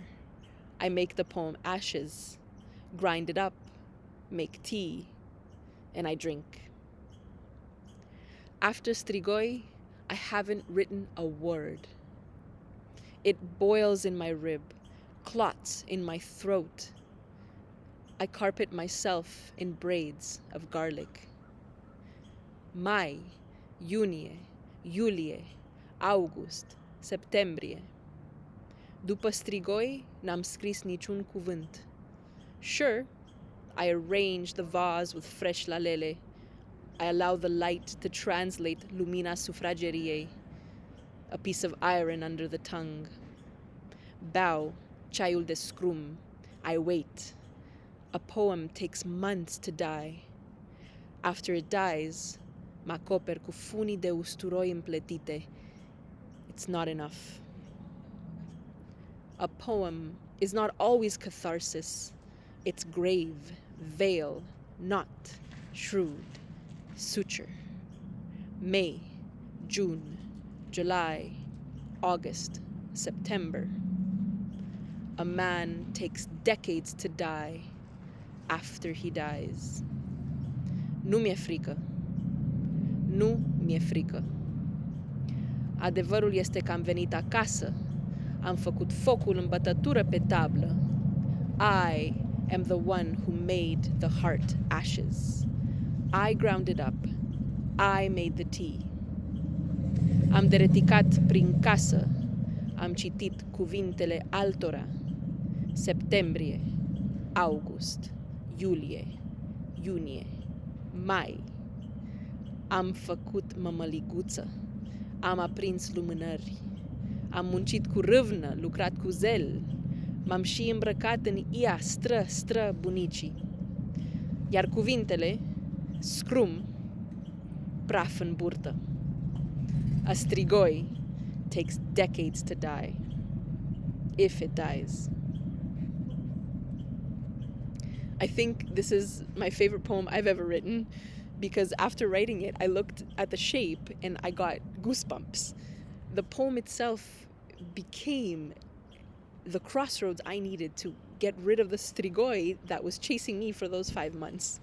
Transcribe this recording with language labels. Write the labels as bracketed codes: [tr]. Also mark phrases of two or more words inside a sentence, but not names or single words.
[en] I make the poem ashes, grind it up, make tea, and I drink. After strigoi, I haven't written a word. It boils in my rib, clots in my throat. I carpet myself in braids of garlic. [ro] Mai, iunie, iulie, august, septembrie. După strigoi, n-am scris niciun cuvânt. [en] Sure, I arrange the vase with fresh lalele. I allow the light to translate [ro] lumina sufrageriei, [en] a piece of iron under the tongue. [ro] Beau, ceaiul de scrum. [en] I wait. A poem takes months to die. After it dies, [ro] mă acoper cu funii de usturoi împletite. [en] It's not enough. A poem is not always catharsis. It's grave, veil, knot, shrewd, suture. May, June, July, August, September. A man takes decades to die after he dies. [ro] Nu mi-e frică. Nu mi-e frică. Adevărul este că am venit acasă. Am făcut focul în bătătură pe tablă. [en] I am the one who made the heart ashes. I ground it up. I made the tea. [ro] Am dereticat prin casă. Am citit cuvintele altora. Septembrie, august, iulie, iunie, mai. Am făcut mămăliguță, am aprins lumânări, am muncit cu râvnă, lucrat cu zel, m-am și îmbrăcat în ia stră bunicii. Iar cuvintele, scrum, praf în burtă. [en] A strigoi takes decades to die, if it dies. I think this is my favorite poem I've ever written because after writing it, I looked at the shape and I got goosebumps. The poem itself became the crossroads I needed to get rid of the strigoi that was chasing me for those 5 months.